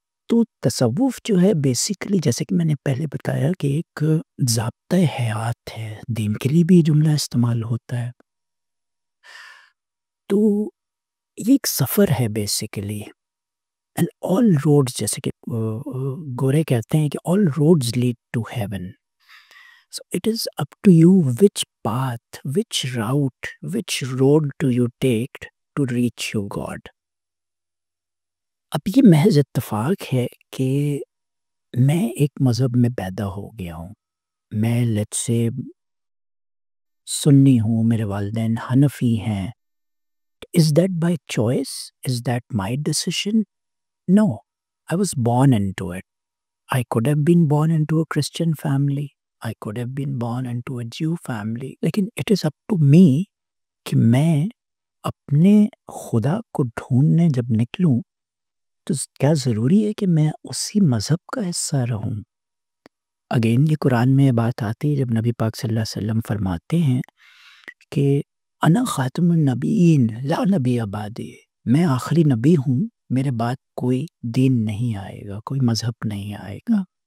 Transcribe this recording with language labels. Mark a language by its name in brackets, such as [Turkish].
[Urdu] تو تصوف جو ہے بیسیکلی، جیسے کہ میں نے پہلے بتایا، کہ ایک ضابطۂ حیات ہے. دین کے لیے بھی یہ جملہ استعمال ہوتا ہے. تو یہ ایک سفر ہے بیسیکلی. اینڈ آل روڈز، جیسے کہ گورے کہتے ہیں کہ [English] All roads lead to heaven. So it is up to you which path, which route, which road to you take to reach your God. [Urdu] اب یہ محض اتفاق ہے کہ میں ایک مذہب میں پیدا ہو گیا ہوں. میں لیٹس سے سنی ہوں، میرے والدین حنفی ہیں. [English] Is that by choice? Is that my decision? No, I was born into it. I could have been born into a Christian family. I could have been born into a Jew family. [Urdu] لیکن [English] it is up to me [Urdu] کہ میں اپنے خدا کو ڈھونڈنے جب نکلوں تو کیا ضروری ہے کہ میں اسی مذہب کا حصہ رہوں. اگین یہ قرآن میں بات آتی ہے جب نبی پاک صلی اللہ علیہ وسلم فرماتے ہیں کہ [Arabic] انا خاتم النبیین لا نبی بعدی، [Urdu] میں آخری نبی ہوں، میرے بعد کوئی دین نہیں آئے گا، کوئی مذہب نہیں آئے گا.